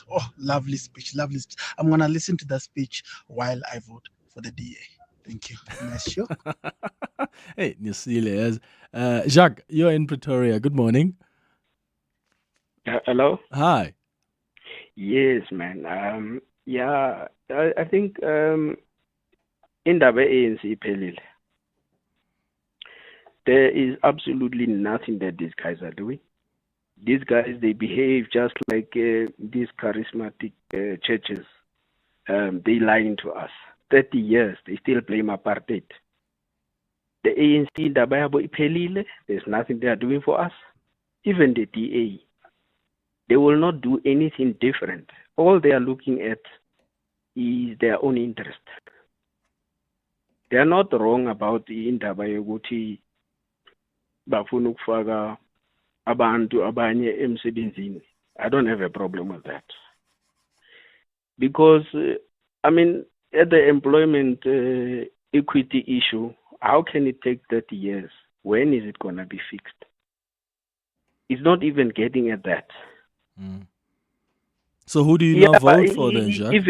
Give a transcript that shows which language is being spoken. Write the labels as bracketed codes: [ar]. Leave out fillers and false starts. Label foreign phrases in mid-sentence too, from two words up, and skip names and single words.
[en] Oh, lovely speech, lovely speech. I'm going to listen to that speech while I vote for the DA. Thank you. Nice show. Hey, Nisile. Jacques, you're in Pretoria. Good morning. Hello? Hi. Yes, man. I think [zu] indaba ANC iphelile. [en] There is absolutely nothing that these guys are doing. These guys, they behave just like these charismatic churches. They lying to us. 30 years, they still blame apartheid. The ANC [zu] indaba yabo iphelile. [en] There's nothing they are doing for us. Even the DA. They will not do anything different. All they are looking at is their own interest. They are not wrong about the [zu] indaba yokuthi bafuna ukufaka abantu abanye emsebenzini. [en] I don't have a problem with that. Because, at the employment equity issue, how can it take 30 years? When is it going to be fixed? It's not even getting at that. So who do you now vote for then, Jacques?